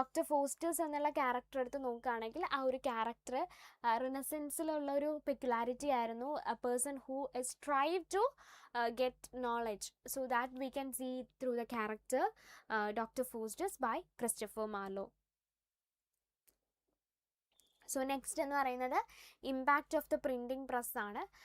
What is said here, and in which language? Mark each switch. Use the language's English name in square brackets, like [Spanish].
[Malayalam] Faustus എന്നുള്ള character എടുത്ത് നോക്കുകയാണെങ്കിൽ ആ ഒരു ക്യാരക്ടർ റിനസൻസിലുള്ള ഒരു പെക്യുലാരിറ്റി ആയിരുന്നു. [English] A person who strive to get knowledge. So that we can see through the character Dr. Faustus by Christopher Marlowe. [Malayalam] So next എന്ന് പറയുന്നത് impact of the printing press ആണ്.